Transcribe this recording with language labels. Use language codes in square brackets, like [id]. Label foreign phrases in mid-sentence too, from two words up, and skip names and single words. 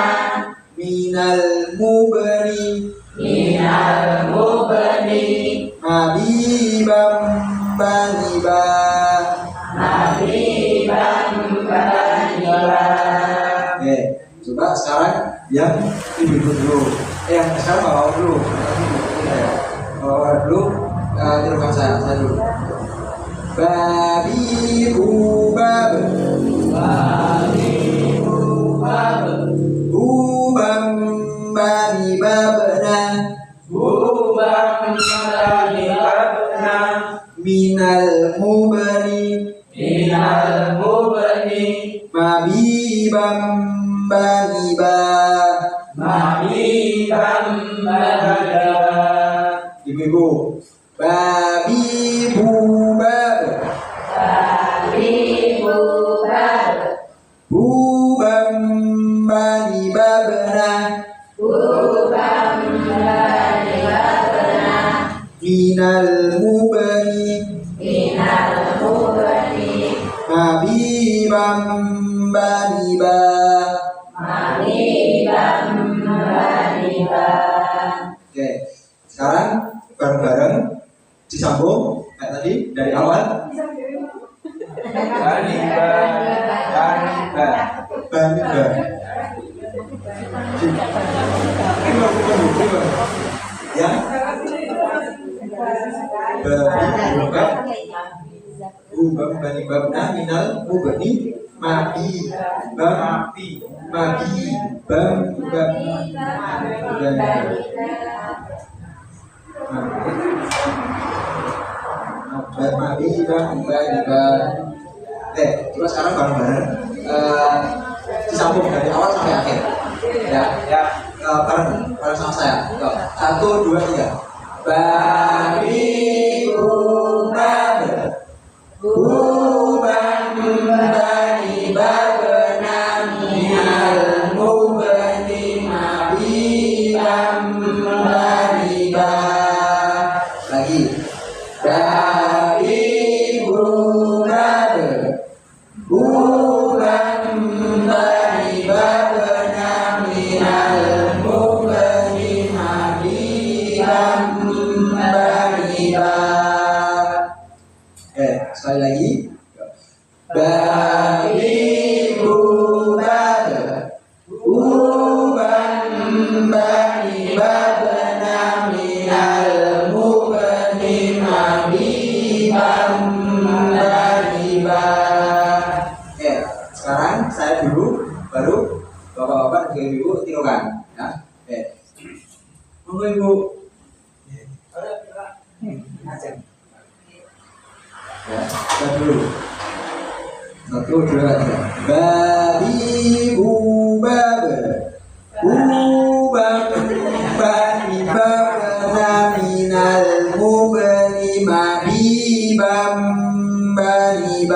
[id] Minal mubni. Minal mubni. Mabibam bani ba. Maniban bani ba. Coba sekarang yang ibu dulu. Yang sekarang bawa dulu. Bawa dulu. Tirukan saya dulu. Babi bubab. Babi bu bab. Bubam bani babna. Bubam bani babna. Minal mubni. Minal mubni. Mabibam bani ba. Maniban bani ba. Ibu-ibu. Babi bubab. Babi bu bab. Bubam bani babna. Bubam bani babna. Minal mubni. Minal mubni. Mabibam bani ba. Maniban bani ba. Oke, sekarang bareng-bareng disambung kayak tadi dari awal. Bani ba. Bani ba. Bani ba. Ya. Babi bubab. Bubam bani babna minal mubni. Mabi bam mabi bam bam mabi bam bam. Coba sekarang bareng-bareng disambung dari awal sampai akhir. Ya, ya. Bareng sama saya. Yuk. 1, 2, 3. Bani Ubabe, Uban Bani Babna minal mubni mabibam Bani Ba. Lagi. Bani Ubabe, Uban Bani Babna minal mubni mabibam Bani Ba. Sekali lagi. Bani Ubabe, Uban Bani Babna minal mubni mabibam Bani Ba. Sekarang saya dulu, baru bapak-bapak dan ibu tirukan. Ya. Monggo ibu. Ya, kita dulu. 1, 2, 3. Bani Ubabe, Uban Bani Babna minal mubni mabibam Bani Ba.